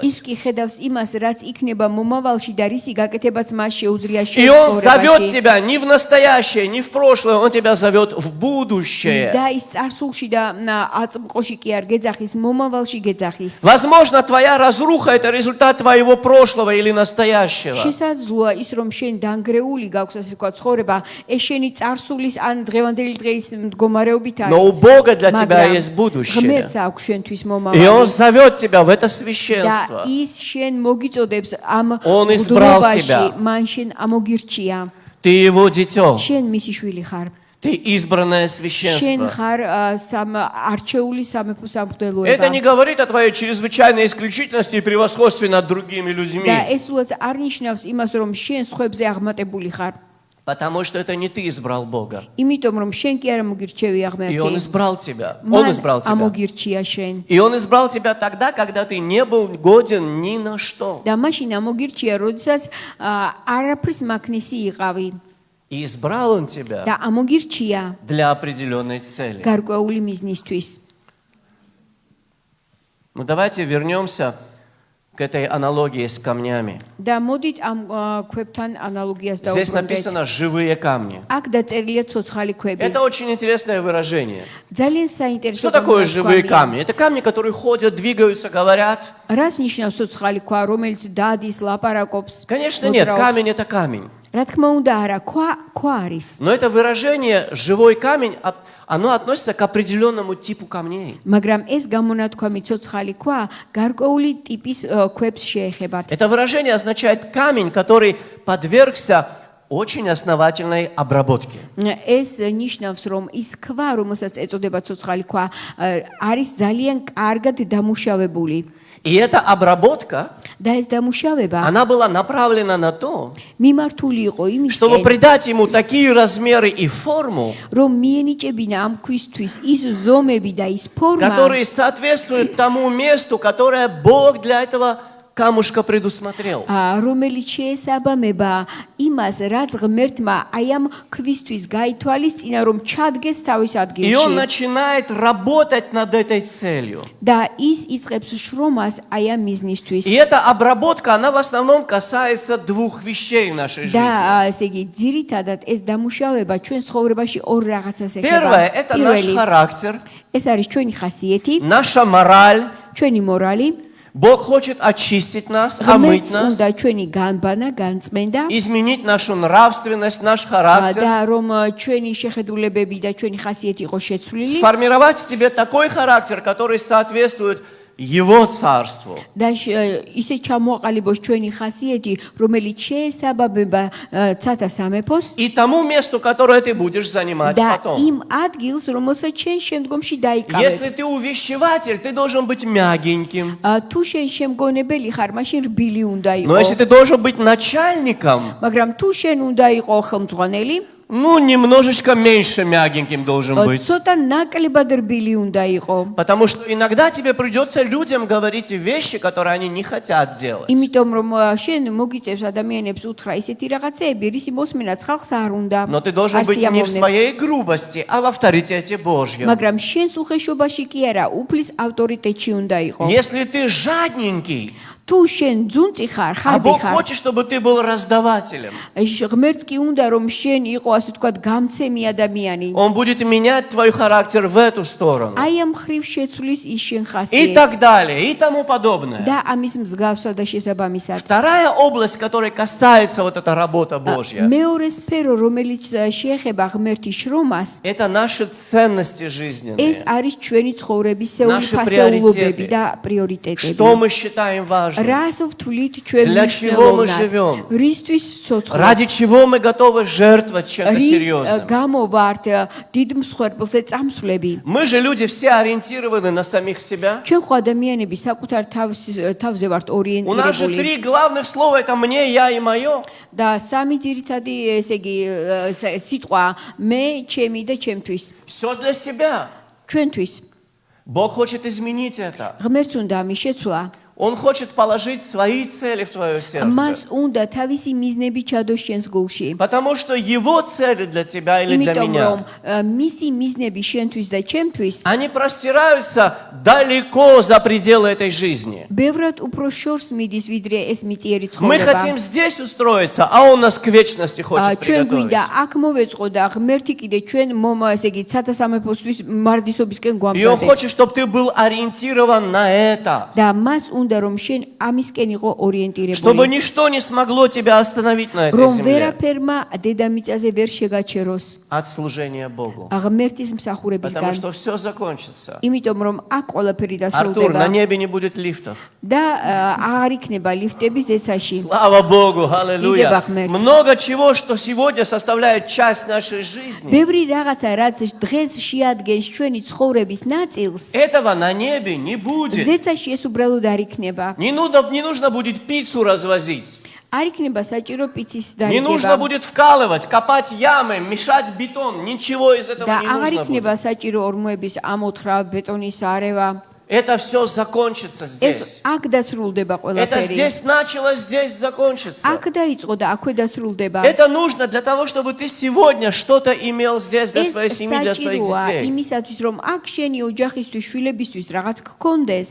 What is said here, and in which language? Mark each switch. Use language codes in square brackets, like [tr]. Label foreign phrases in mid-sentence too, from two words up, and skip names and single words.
[ka] ის კი ხედავს იმას რაც იქნება მომავალში და რისი გაკეთებაც მას შეუძლია [ru] И Он зовет [ka] შეცხოვრებაში. [ru] тебя не в настоящее, не в прошлое, Он тебя зовет в будущее. [ka] და ის წარსულში და აწმყოში კი არ გეძახის, მომავალში გეძახის. [ru] Возможно, твоя разруха – это результат твоего прошлого или настоящего. [ka] შესაძლოა ის რომ შენ დანგრეული გაქვს ასე ვთქვათ ცხოვრება, ეს შენი წარსულის ან დღევანდელი დღის მდგომარეობით არის. [ru] Но у Бога для тебя есть будущее. [ka] ღმერთს აქვს შენთვის [ru] И [ka] მომავალი. [ru] Он зовет тебя в это [ka] და [ru] священство. [ka] ის შენ მოგიწოდებს ამ [ru] Он избрал [ka] მღვდლობაში, [ru] тебя. [ka] მან შენ ამოგირჩია. [ru] Ты Его дитё. [ka] შენ მისი შვილი ხარ. [ru] Ты избранное [ka] შენ [ru] священство. [ka] ხარ არჩეული სამეფო [ru] Это [ka] სამღვდელოება. [ru] не говорит о твоей чрезвычайной исключительности и превосходстве над другими [ka] და [ru] людьми. [ka] ეს უაც არ ნიშნავს იმას, რომ შენ სხვებზე აღმატებული ხარ. [ru] Потому что это не ты избрал Бога. [ka] იმიტომ რომ შენ კი არ მოგირჩევია [ru] И Он [ka] ღმერთი. [ru] избрал тебя. Он [ka] მან [ru] избрал тебя. [ka] ამოგირჩია შენ. [ru] И Он избрал тебя тогда, когда ты не был годен ни на что. [ka] და მაშინ ამოგირჩია, როდესაც არაფრის მაქნისი იყავი. [ru] И избрал Он тебя [ka] და ამოგირჩია [ru] для определенной цели. [ka] გარკვეული მიზნისთვის. [ru] Ну давайте вернемся к этой аналогии с камнями. [ka] და მოდით ამ ქვებთან ანალოგიას [ru] Здесь [ka] დავუბრუნდეთ. [ru] написано «живые камни». [ka] აქ დაწერილია ცოცხალი ქვები. [ru] Это очень интересное выражение. [ka] ძალიან საინტერესო. [ru] Что такое живые [ka] გამოთქვამია. [ru] камни? Это камни, которые ходят, двигаются, говорят. [ka] რას ნიშნავს ცოცხალი ქვა, რომელიც დადის, ლაპარაკობს? [ru] Конечно, нет, [ka] მოძრაობს? [ru] камень – это камень. [ka] რა თქმა უნდა, არა, ქვა არის. [ru] Но это выражение «живой камень», оно относится к определенному типу камней. [ka] მაგრამ ეს გამონათქვამი ცოცხალი ქვა გარკვეული ტიპის ქვებს შეეხებათ. [ru] Это выражение означает камень, который подвергся очень основательной обработке. [ka] ეს ნიშნავს, რომ ის ქვა, რომელსაც ეწოდება ცოცხალი ქვა, არის ძალიან კარგად დამუშავებული. [ru] И эта обработка, [ka] და ეს დამუშავება [ru] она была направлена на то, [ka] მიმართული იყო [ru] чтобы [ka] იმისკენ, [ru] придать ему такие размеры и форму, [ka] რომ მიენიჭებინა ამ ქვისთვის ის ზომები და ის ფორმა, [ru] которые соответствуют тому месту, которое Бог для этого камушка предусмотрел. [ka] რომელიც შეესაბამება იმას, რაც ღმერთმა აი ამ ქვისთვის გაითვალისწინა, რომ ჩადგეს თავის [ru] И он [ka] ადგილში. [ru] начинает работать над этой целью. [ka] და ის იწყებს შრომას აი ამ მიზნისთვის. [ru] И эта обработка, она в основном касается двух вещей в нашей жизни. [ka] და ესე იგი, ძირითადად ეს დამუშავება ჩვენ ცხოვრებაში ორ რაღაცას ეხება. [ru] Первое – это наш [ka] პირველი, [ru] характер, [ka] ეს არის ჩვენი ხასიეთი, [ru] наша мораль. [ka] ჩვენი მორალი. [ru] Бог хочет очистить нас, омыть [ka] ღმერთს [ru] нас, [ka] უნდა ჩვენი განბანა, განწმენდა. [ru] изменить нашу нравственность, наш характер, [ka] და რომ ჩვენი შეხედულებები და ჩვენი ხასიეთი იყოს შეცვლილი [ru] сформировать в себе такой характер, который соответствует Его царству. [ka] და ისე ჩამოაყალიბოს ჩვენი ხასიეთი, რომელიც შეესაბამება ცათა სამეფოს [ru] И тому месту, которое ты будешь занимать [ka] და [ru] потом. [ka] იმ ადგილს, რომელსაც შენ შემდგომში დაიკავებ. [ru] Если ты увещеватель, ты должен быть мягеньким. [ka] თუ შენ შემგონებელი ხარ, მაშინ რბილი უნდა [ru] Но если [ka] იყო. [ru] ты должен быть начальником, [ka] მაგრამ თუ შენ უნდა იყო ხელმძღვანელი, [ru] ну, немножечко меньше мягеньким должен быть. [ka] ცოტა ნაკლებად რბილი უნდა იყო. [ru] Потому что иногда тебе придется людям говорить вещи, которые они не хотят делать. [ka] იმიტომ რომ შენ მოგიწევს ადამიანებს უთხრა ისეთი რაღაცეები, რისი მოსმენაც ხალხს არ უნდა. [ru] Но ты должен быть не в своей грубости, а в авторитете Божьем. [ka] მაგრამ შენს უხეშობაში კი არა, უფლის ავტორიტეტში უნდა იყო. [ru] Если ты жадненький, [ka] თუ შენ ძუნწი ხარ, [ru] А [ka] ხარდი [ru] Бог [ka] ხარ. [ru] хочет, чтобы ты был раздавателем. [ka] ღმერთს კი უნდა რომ შენ იყო ასე ვთქვათ გამცემი ადამიანი. [ru] Он будет менять твой характер в эту сторону. [ka] აი ამ ხრივ შეცვლის ის შენ [ru] И так [ka] ხასიათს. [ru] далее, и тому подобное. [ka] და ამის მსგავსად და შესაბამისად. [ru] Вторая область, которая касается вот эта работа Божья, [ka] მეორე სფერო, რომელიც შეეხება ღმერთის შრომას, [ru] это наши ценности жизненные. [ka] ეს არის ჩვენი ცხოვრებისეული [ru] Наши [ka] ფასეულობები [ru] приоритеты. [ka] და პრიორიტეტები. [ru] Что мы считаем важным? [ka] რას ვთვლით ჩვენ [ru] Для чего мы [ka] მნიშვნელოვნად? [ru] живем? [ka] რისთვის ცოცხლობთ? [ru] Ради чего мы готовы жертвовать чем-то [ka] რის [ru] серьезным? [ka] გამო ვართ დიდ მსხვერპლზე წამსვლები? [ru] Мы же люди все ориентированы на самих себя. [ka] ჩვენ ხო ადამიანები საკუთარ თავზე ვართ [ru] У нас же [ka] ორიენტირებული [ru] 3 главных слова, это мне, я и мое. [ka] და სამი ძირითადი ესე იგი სიტყვა მე, ჩემი და ჩემთვის. [ru] Все для себя. [ka] ჩვენთვის [ru] Бог хочет изменить это. [ka] ღმერთს უნდა ამის შეცვლა. [ru] Он хочет положить свои цели в твое [ka] მას [ru] сердце. [ka] უნდა თავისი მიზნები ჩადოს შენს გულში. [ru] Потому что его цели для тебя или для [ka] იმიტომ რომ [ru] меня, [ka] მისი მიზნები შენთვის და ჩემთვის [ru] они простираются далеко за пределы этой жизни. [ka] ბევრად უფრო შორს მიდის ვიდრე ეს მიწიერი [ru] Мы [ka] ცხოვრება. [ru] хотим здесь устроиться, а Он нас к вечности хочет [ka] ჩვენ [ru] приготовить. [ka] გვინდა აქ მოვეწყო და ღმერთი კიდე ჩვენ ესე იგი ცათასამეფოსთვის მარდისობისკენ [ru] И Он [ka] გვამზადებს. [ru] хочет, чтобы ты был ориентирован на это. [ka] და მას უნდა რომ შენ ამისკენ იყო [ru] Чтобы [ka] ორიენტირებული. [ru] ничто не смогло тебя остановить на этой [ka] რომ [ru] земле [ka] ვერაფერმა დედამიწაზე ვერ შეგაჩეროს [ru] от служения Богу. [ka] ღმერთის [ru] Потому [ka] მსახურებისგან. [ru] что все закончится. [ka] იმიტომ რომ აქ ყველაფერი [ru] Артур, [ka] დასრულდება [ru] на небе не будет лифтов. [ka] და აღარ იქნება ლიფტები ზეცაში. [ru] Слава Богу, аллилуйя. [ka] Идеба ღმერთს. [ru] Много чего, что сегодня составляет часть нашей жизни. [ka] ბევრი რაღაცა რაც დღეს შეადგენს ჩვენი ცხოვრების ნაწილს, [ru] Этого на небе не будет. [ka] ზეცაში ეს უბრალოდ არ იქნება. [ru] Не нужно будет пиццу развозить. [ka] არ იქნება საჭირო პიცის [ru] Не нужно [ka] დარიგება. [ru] будет вкалывать, копать ямы, мешать бетон. Ничего из этого [ka] და [ru] не [ka] აღარ [ru] нужно [ka] იქნება [ru] будет. [ka] საჭირო ორმოების ამოთხრა, ბეტონის არევა. [ru] Это все закончится [ka] ეს [ru] здесь. [ka] აქ დასრულდება [ru] Это [ka] ყველაფერი. [ru] здесь началось, здесь закончится. [ka] აქ დაიწყო და აქვე დასრულდება. [ru] Это нужно для того, чтобы ты сегодня что-то имел здесь для [ka] ეს [ru] своей семьи, для своих [ka] საჭიროა [ru] детей. [ka] იმისათვის, რომ აქ შენი ოჯახისთვის, შვილებისთვის რაღაც გქონდეს.